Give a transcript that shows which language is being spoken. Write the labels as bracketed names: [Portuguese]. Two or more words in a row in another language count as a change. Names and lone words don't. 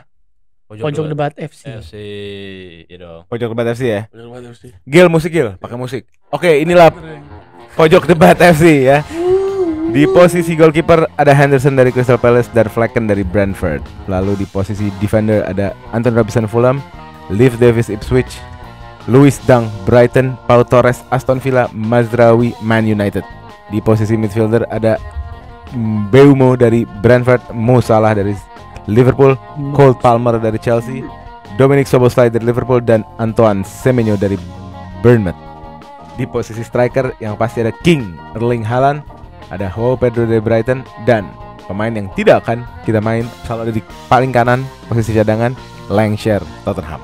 [Indonesian] Pojok Debat FC. FC ya dong. Pojok Debat FC ya. Bener banget FC. Gil musik Gil, pakai musik. Oke, inilah Pojok Debat FC ya. Di posisi goalkeeper ada Henderson dari Crystal Palace dan Flecken dari Brentford. Lalu di posisi defender ada Anton Robinson Fulham, Liv Davis Ipswich, Lewis Dunk Brighton, Pau Torres Aston Villa, Mazraoui Man United. Di posisi midfielder ada Mbeumo dari Brentford, Mo Salah dari Liverpool, Cole Palmer dari Chelsea, Dominic Szoboszlai dari Liverpool dan Antoine Semenyo dari Bournemouth. Di posisi striker yang pasti ada King Erling Haaland, ada Joao Pedro dari Brighton dan pemain yang tidak akan kita main selalu ada di paling kanan posisi cadangan Lancashire Tottenham.